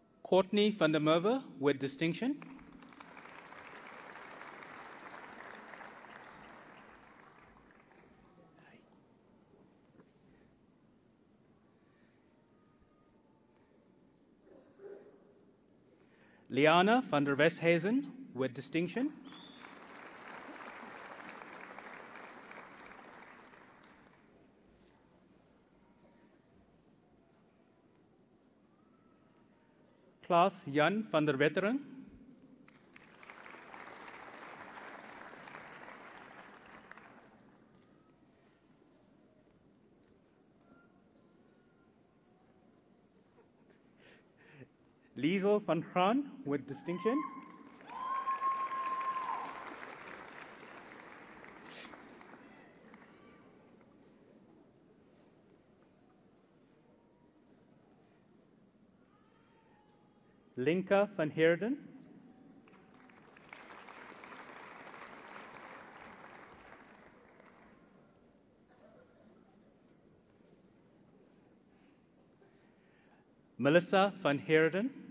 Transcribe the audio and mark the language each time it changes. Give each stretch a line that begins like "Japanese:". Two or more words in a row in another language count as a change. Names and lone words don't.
English: Courtney van der Merwe with distinction. Liana van der Westhuizen with distinction. Klaas Jan van der Wetteren. Liesel van Graan with distinction. Linka van Heerden. Melissa van Heerden.